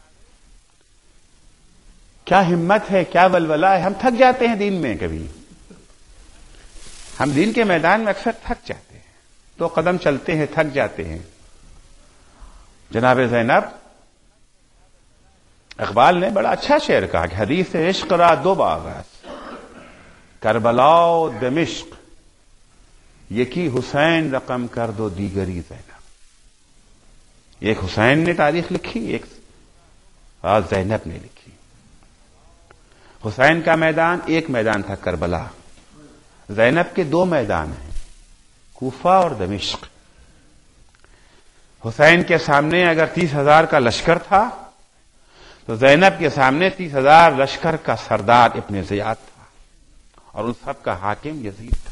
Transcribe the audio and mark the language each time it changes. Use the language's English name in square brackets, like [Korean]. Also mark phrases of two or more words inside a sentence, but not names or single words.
[Urdu] کیا ہمت ہے، کیا ولولہ ہے. ہم تھک جاتے ہیں دین میں، کبھی ہم دین کے میدان میں اکثر تھک جاتے ہیں، 2 قدم چلتے ہیں تھک جاتے ہیں. جناب زینب، اقبال نے بڑا اچھا شعر کہا کہ [Persian] حدیث عشق را 2 باغ است، کربلا و دمشق، یکی حسین رقم کر دو دیگری زینب. [Urdu] ایک حسین نے تاریخ لکھی، ایک زینب نے لکھی. حسین کا میدان ایک میدان تھا کربلا، زینب کے 2 میدان ہیں، کوفہ اور دمشق. حسین کے سامنے اگر 30,000 کا لشکر تھا تو زینب کے سامنے 30,000 لشکر کا سردار ابن زیاد تھا، اور ان سب کا حاکم یزید تھا.